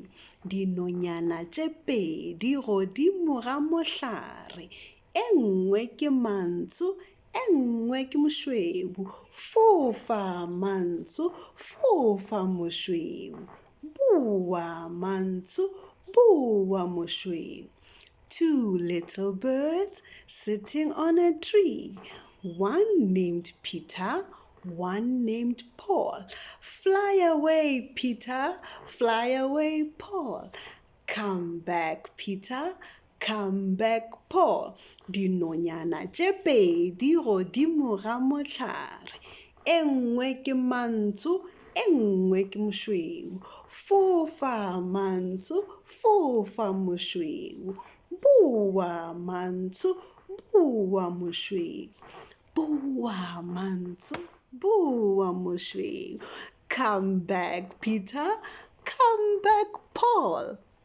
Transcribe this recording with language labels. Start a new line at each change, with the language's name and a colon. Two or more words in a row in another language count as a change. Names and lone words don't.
Northern Sotho: Dinonyana tše pedi godimo ga mohlare. E nngwe ke Mantsho, e nngwe ke Mošweu. Fofa Mantsho, fofa Mošweu. Boa Mantsho, boa Mošweu.
English: Two little birds sitting on a tree. One named Peter, one named Paul. Fly away, Peter, fly away, Paul. Come back, Peter, come back, Paul.
Northern Sotho: Dinonyana tše pedi godimo ga mohlare. E nngwe ke Mantsho, e nngwe ke Mošweu. Fofa Mantsho, fofa Mošweu. Boa Mantsho, boa Mošweu. Boa Mantsho, boa Mošweu.
English: Come back, Peter, come back, Paul.